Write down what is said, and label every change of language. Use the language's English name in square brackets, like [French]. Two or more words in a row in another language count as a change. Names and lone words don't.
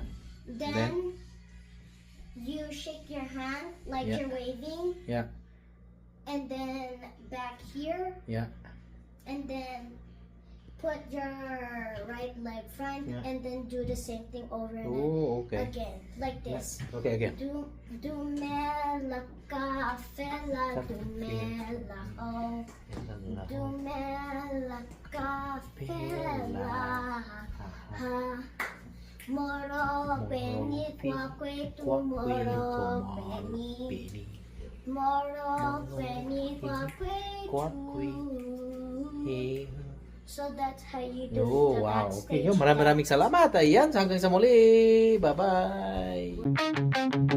[English] Then you shake your hand like Yeah. you're waving. Yeah. And then back here. Yeah. And then put your right leg front. Yeah. And then do the same thing over and Oh, okay. again. Like this. Okay, again. Dumela Capella, Dumela, oh. Dumela Capella, ha. Moro Beni, Kwakwe, Tomorrow Beni. Moro Beni, Kwakwe, So that's how you do Oh, the wow. backstage. [Filipino] Okay, maraming salamat. Ayan, hanggang sa muli. Bye-bye.